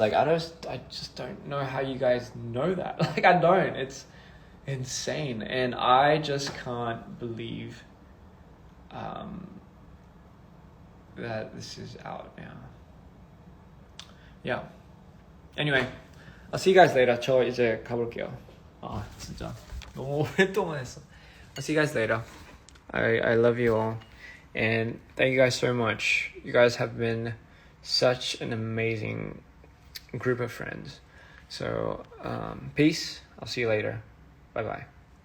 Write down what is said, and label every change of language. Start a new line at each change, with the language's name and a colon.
English: Like, I just don't know how you guys know that. Like, I don't. It's insane, and I just can't believe that this is out now. Yeah. Anyway, I'll see you guys later.
Korean: 저 이제 가볼게요. 진짜 너무 오랫동안 했어.
English: I'll see you guys later. I love you all, and thank you guys so much. You guys have been such an amazing group of friends. So peace. I'll see you later. Bye bye.